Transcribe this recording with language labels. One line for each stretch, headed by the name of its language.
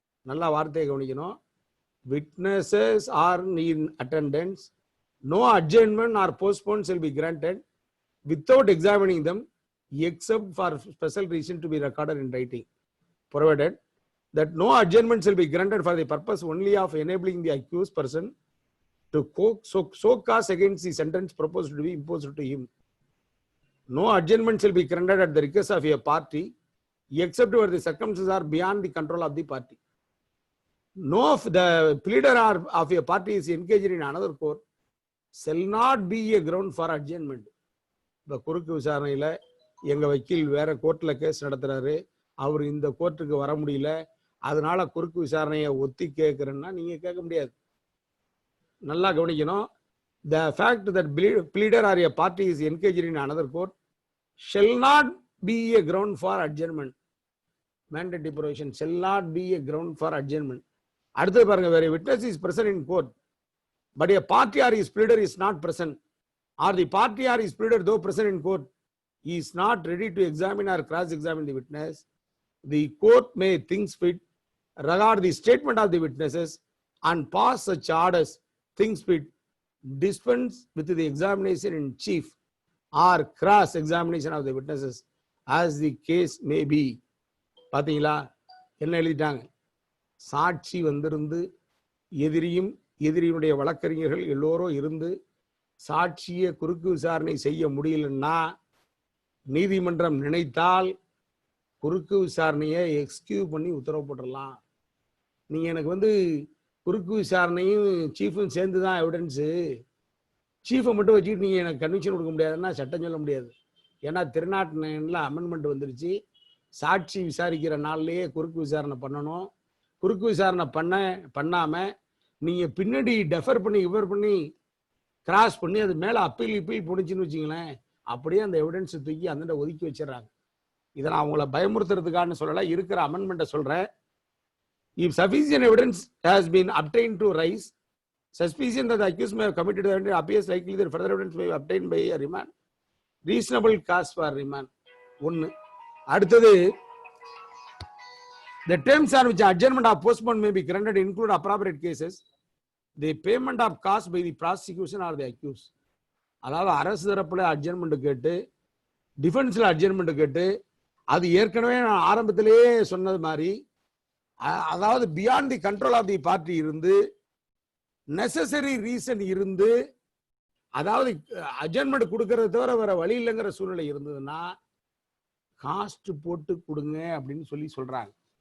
Tamil: நல்லா வார்த்தையை கவனிக்கணும்.
English: Witnesses are in attendance, no adjournment or postpone shall be granted without examining them except for special reason to be recorded in writing, provided that no adjournment shall be granted for the purpose only of enabling the accused person to so cause against the sentence proposed to be imposed to him. No adjournment shall be granted at the request of a party except where the circumstances are beyond the control of the party. No, if the pleader of a party is engaged in another court shall not be a ground for adjournment.
Tamil: இந்த குறுக்கு விசாரணையில எங்க வக்கீல் வேற கோர்ட்ல case நடத்துறாரு, அவர் இந்த கோர்ட்டுக்கு வர முடியல, அதனால குறுக்கு விசாரணையை ஒத்தி கேட்கிறேன்னா நீங்க கேட்க முடியாது. நல்லா கவனிக்கணும்.
English: The fact that pleader or a party is engaged in another court shall not be a ground for adjournment. Mandatory provision shall not be a ground for adjournment.
Tamil: அடுத்து பாருங்க,
English: where a witness is present in court but a party or his pleader is not present, or the party or his pleader though present in court he is not ready to examine or cross-examine the witness, the court may think fit regard the statement of the witnesses and pass such orders things fit dispense with the examination in chief or cross-examination of the witnesses as the case may be.
Tamil: பாத்தீங்களா என்ன எழுதிட்டாங்க? சாட்சி வந்திருந்து எதிரியுடைய வழக்கறிஞர்கள் எல்லோரும் இருந்து சாட்சியை குறுக்கு விசாரணை செய்ய முடியலன்னா நீதிமன்றம் நினைத்தால் குறுக்கு விசாரணையை எக்ஸ்கியூஸ் பண்ணி உத்தரவு போட்டுடலாம். நீங்க எனக்கு குறுக்கு விசாரணையும் சீஃபும் சேர்ந்து தான் எவிடன்ஸு, சீஃபை மட்டும் வச்சுக்கிட்டு நீங்க எனக்கு கன்விக்ஷன் கொடுக்க முடியாதுன்னா சட்டம் சொல்ல முடியாது. ஏன்னா திருநாட்டில் அமெண்ட்மெண்ட் வந்துருச்சு. சாட்சி விசாரிக்கிற நாள்லயே குறுக்கு விசாரணை பண்ணணும். குறுக்கு விசாரணை பண்ணாம நீங்க பின்னாடி டெஃபர் பண்ணி கிராஸ் பண்ணி அது மேல அப்பீல் போனுச்சுன்னு வச்சுங்களேன், அப்படியே அந்த எவிடன்ஸ் தூக்கி அந்த ஒதுக்கி வச்சிடறாங்க. இதை நான் அவங்கள பயமுறுத்துறதுக்கான சொல்லல, இருக்கிற அமெண்ட்மெண்ட்டை சொல்றேன்.
English: If sufficient evidence has been obtained to raise suspicion that the accused may have committed the offence, appears likely that further evidence may be obtained by a remand. Reasonable cause for remand.
Tamil: ஒன்னு. அடுத்தது,
English: the terms on which adjournment or postponement may be granted include appropriate cases, the payment of cost by the prosecution or the accused.
Tamil: அதாவது அரசு தரப்புல adjournment கேட்டு டிஃபென்ஸ்ல adjournment கேட்டு அது ஏற்கனவே நான் ஆரம்பத்திலேயே சொன்னது மாதிரி, அதாவது
English: beyond the control of the party
Tamil: இருந்து நெசசரி ரீசன் இருந்து, அதாவது அட்ஜர்மெண்ட் கொடுக்கறத தவிர வேற வழி இல்லைங்கிற சூழ்நிலை இருந்ததுன்னா காஸ்ட் போட்டு கொடுங்க அப்படின்னு சொல்றாங்க.